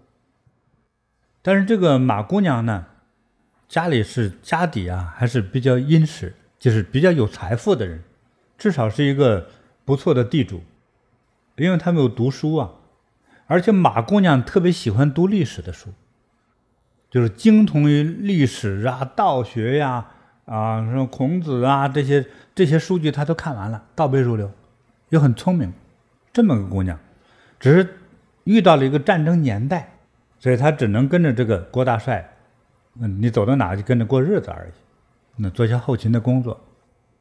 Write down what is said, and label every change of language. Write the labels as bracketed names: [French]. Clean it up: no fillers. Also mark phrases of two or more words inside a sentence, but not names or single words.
[Chinese] 但是這個馬姑娘呢，家底還是比較殷實，就是比較有財富的人，至少是一個不錯的地主，因為他沒有讀書而且馬姑娘特別喜歡讀歷史的書，就是精通於歷史道學什麼孔子這些書籍她都看完了，倒背如流，又很聰明。這麼個姑娘，只是遇到了一個戰爭年代，所以她只能跟着這個郭大帥，你走到哪就跟着過日子而已，做一些後勤的工作。